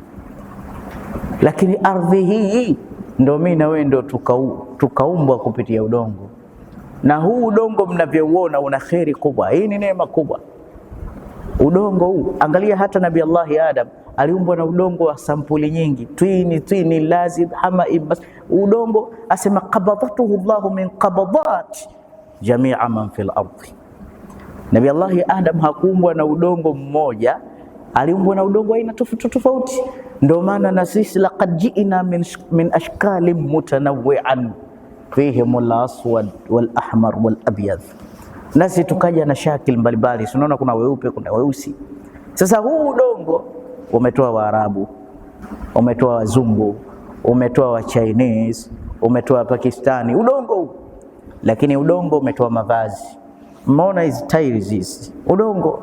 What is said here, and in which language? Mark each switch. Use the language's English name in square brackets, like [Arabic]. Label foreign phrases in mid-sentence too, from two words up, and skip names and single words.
[Swahili] Lakini ardhi hii ndio mimi na wewe ndio tukaumbwa kupitia udongo, na huu udongo mnavyouona una kheri kubwa. Hii ni neema kubwa, udongo huu. Angalia hata Nabii Allah Adam aliumbwa na udongo wa sampuli nyingi, twini, lazib, hama, ibas. Udongo asema [Arabic] قبضته الله من قبضة جميع من في الأرض. [Swahili] Nabii Allah Adam hakuumbwa na udongo mmoja, aliumbwa na udongo aina tofauti. Ndio maana na sisi [Arabic] لقد جئنا من أشكال متنوعة فيهم الأسود والأحمر والأبيض, [Swahili] nasi tukaja na shakil mbalimbali. Unaona kuna weupe, kuna weusi. Sasa huu udongo umetoa Waarabu, umetoa Wazungu, umetoa wa Chinese, umetoa Pakistani, udongo huu. Lakini udongo umetoa mavazi. Mmeona hizi tiles hizi, udongo.